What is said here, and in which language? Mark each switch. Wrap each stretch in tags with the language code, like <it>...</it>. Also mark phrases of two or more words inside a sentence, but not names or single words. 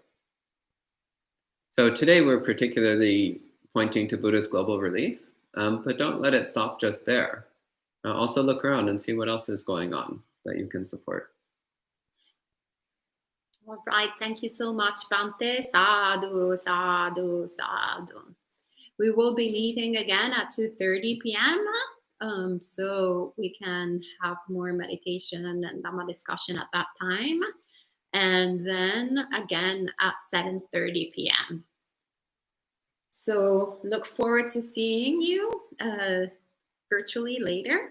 <en>So today we're particularly pointing to Buddhist global relief, but don't let it stop just there. Also look around and see what else is going on that you can support. All right. Thank you so much, Bante.</en> <pi>Sadhu, sadhu, sadhu.</pi> <en>We will be meeting again at 2:30 p.m. So we can have more meditation and Dhamma discussion at that time. And then again at 7:30 p.m. So look forward to seeing you virtually later.</en>